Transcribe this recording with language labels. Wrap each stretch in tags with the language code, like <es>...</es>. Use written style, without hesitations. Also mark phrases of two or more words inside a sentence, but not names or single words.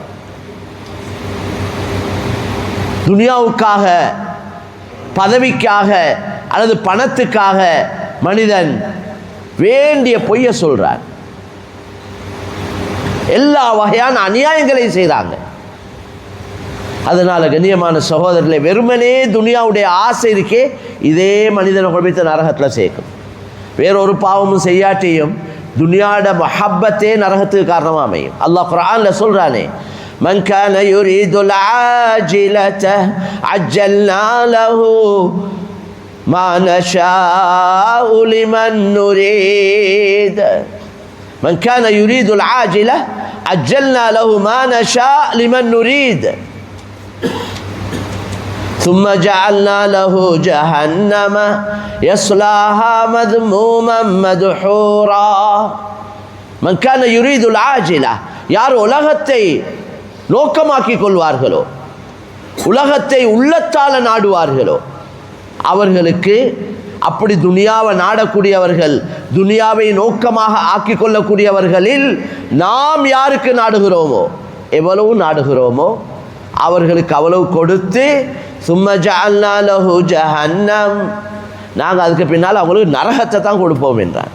<ta>துனியாவுக்காக, பதவிக்காக அல்லது பணத்துக்காக மனிதன் வேண்டிய பொய்யை சொல்றார், எல்லா வகையான அநியாயங்களையும் செய்கிறாங்க. அதனால் கண்ணியமான சகோதரர்களை, வெறுமனே துனியாவுடைய ஆசை இருக்கே, இதே மனிதனை கொண்டு நரகத்தில் சேர்க்கும். வேறொரு பாவமும் செய்யாட்டியும் துனியாட மஹப்பத்தே நரகத்துக்கு காரணமாக அமையும். அல்லாஹ் குர்ஆனில் சொல்கிறானே,</ta> <ar>من كان يريد العاجلة عجلنا له ما نشاء لمن نريد. من كان يريد العاجلة عجلنا له ما نشاء لمن نريد ثم جعلنا له جهنم يصلاها مذموما مدحورا. من كان يريد العاجلة,</ar> <ta>யார் உலகத்தை நோக்கமாக்கி கொள்வார்களோ, உலகத்தை உள்ளத்தால் நாடுவார்களோ, அவர்களுக்கு, அப்படி துனியாவை நாடக்கூடியவர்கள், துனியாவை நோக்கமாக ஆக்கி கொள்ளக்கூடியவர்களில் நாம் யாருக்கு நாடுகிறோமோ, எவ்வளவு நாடுகிறோமோ அவர்களுக்கு அவ்வளவு கொடுத்து,</ta> <ar>ثم جعلنا له جهنم,</ar> <ta>நாங்கள் அதுக்கு பின்னால் அவங்களுக்கு நரகத்தை தான் கொடுப்போம் என்றார்.</ta>